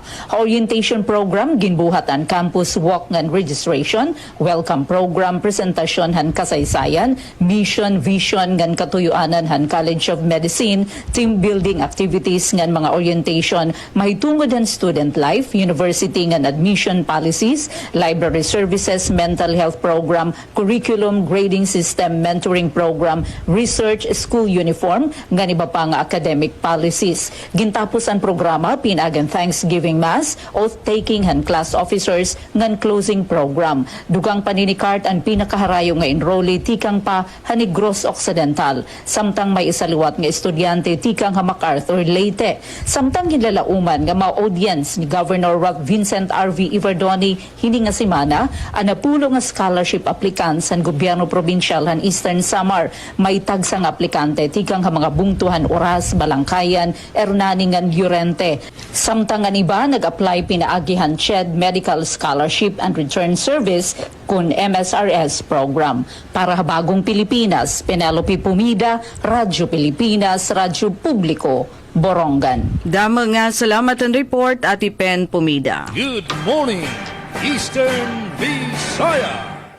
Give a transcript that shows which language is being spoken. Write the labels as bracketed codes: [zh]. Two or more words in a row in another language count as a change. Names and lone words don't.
[war] Ha [en] orientation program [war] ginbuhat ang [en] campus walk [war] ngan registration, [en] welcome program [war] presentasyon han kasaysayan, mission, vision ngan katuyuanan han College of Medicine, [en] team building activities [war] ngan mga orientation, mahitungod han [en] student life, [war] university ngan [en] admission policies, library services, mental health program, curriculum, grading system, mentoring program, research, school uniform, [war] ngan iba pa nga [en] academic policies. [war] Gintapos ang programa, pinagan [en] Thanksgiving Mass, [war] oath-taking han [en] class officers, [war] ngan [en] closing program. [war] Dugang paninikart ang pinakaharayo nga enrollee tikang pa Hanigros Occidental. Samtang may isaluwat nga estudyante tikang ha MacArthur Leyte. Samtang ginlalauman nga ma-audience ni Governor Ralph Vincent R.V. Iverdoni hini nga semana, anapulo nga scholarship applicants ang gobyerno probinsyal han Eastern Samar. May tagsang aplikante tikang ha mga bungtuhan Oras, Balangkayan, Hernaningan, Llorente. Samtang ang iba nag-apply pinaagihan CHED Medical Scholarship and Return Service kun MSRS program. Para ha Bagong Pilipinas, Penelope Pumida, Radyo Pilipinas, Radyo Publiko, Borongan. Dama nga salamat ang report, Ati Pen Pumida. [en] Good morning, Eastern Visayas.